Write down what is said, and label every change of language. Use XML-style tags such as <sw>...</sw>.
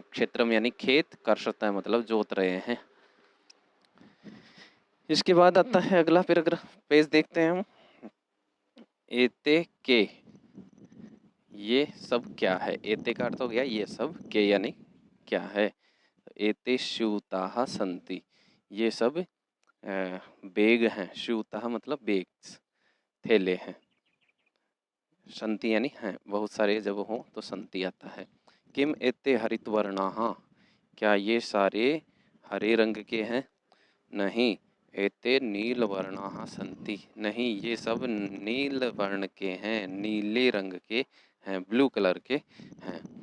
<hi>क्षेत्रम यानी खेत, कर्षत है मतलब जोत रहे हैं। इसके बाद आता है अगला पैराग्राफ, पेज देखते हैं हम। एते के, ये सब क्या है। एते का अर्थ हो गया ये सब, के यानी क्या है।</hi> <sa>एते स्यूताः सन्ति,</sa> <hi>ये सब बेग हैं। स्यूताः मतलब बेग्स, थैले हैं। संति यानी हैं, बहुत सारे जब हो तो संति आता है।</hi> <sa>किम एते हरितवर्णाः,</sa> <hi>क्या ये सारे हरे रंग के हैं। नहीं</hi> <sa>एते नीलवर्णाः सन्ति,</sa> <hi>नहीं ये सब नील वर्ण के हैं, नीले रंग के हैं, ब्लू कलर के हैं।</hi>